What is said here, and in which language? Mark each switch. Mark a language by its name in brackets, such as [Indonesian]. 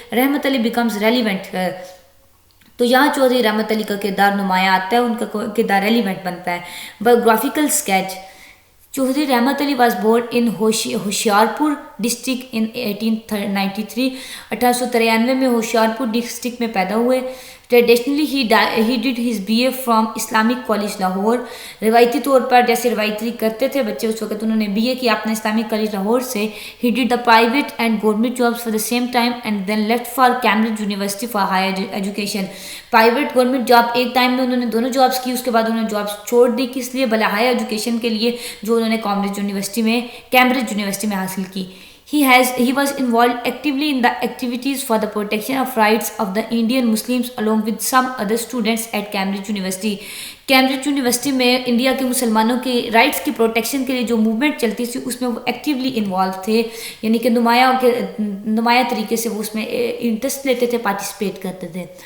[English] Rahmat Ali becomes relevant. [Urdu] تو یہاں چودھری رحمت علی کا کردار نمایاں آتا ہے، ان کا کردار ریلیونٹ بنتا ہے. [English] Biographical sketch. Chaudhry Rahmat Ali was born in Hoshiarpur district in 1893. [Urdu] 1893 میں ہوشیارپور ڈسٹرکٹ میں پیدا ہوئے. [English] Traditionally he did his BA from Islamic college Lahore. [Urdu] روایتی طور پر جیسے روایتی کرتے تھے بچے اس وقت، انہوں نے BA کیا اپنے اسلامک کالج لاہور سے. [English] He did the private and government jobs for the same time and then left for Cambridge University for higher education. [Urdu] Private government job ایک ٹائم میں انہوں نے دونوں جابس کی، اس کے بعد انہوں نے جابس چھوڑ دی، کس لیے؟ بھلا ہائر ایجوکیشن کے لیے، جو انہوں نے کیمبرج یونیورسٹی میں حاصل کی. [English] He was involved actively in the activities for the protection of rights of the Indian Muslims along with some other students at Cambridge University. [Urdu] Cambridge university میں انڈیا کے مسلمانوں کے رائٹس کی پروٹیکشن کے لیے جو موومنٹ چلتی تھی، اس میں وہ ایکٹیولی انوالو تھے، یعنی کہ نمایاں طریقے سے وہ اس میں انٹرسٹ لیتے تھے، پارٹیسپیٹ کرتے تھے.